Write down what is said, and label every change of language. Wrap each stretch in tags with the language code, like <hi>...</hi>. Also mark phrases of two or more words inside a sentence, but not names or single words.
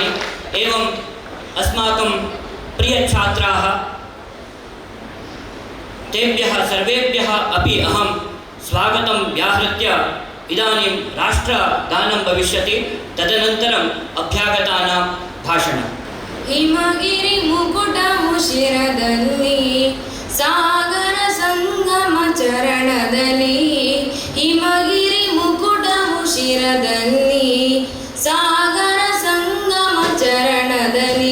<sa>एवम् अस्माकं प्रियछात्राः तेभ्यः सर्वेभ्यः अपि अहं स्वागतं व्याहृत्य इदानीं राष्ट्रगानं भविष्यति. तदनन्तरम् अभ्यागतानां भाषणं.</sa> <kn>ಹಿಮಗಿರಿ ಮುಕುಟವು ಶಿರದಲ್ಲಿ ಸಾಗರ ಸಂಗಮ ಚರಣದಲ್ಲಿ. ಹಿಮಗಿರಿ ಮುಕುಟವು ಶಿರದಲ್ಲಿ ಸಾಗರ ಸಂಗಮ ಚರಣದಲ್ಲಿ.</kn>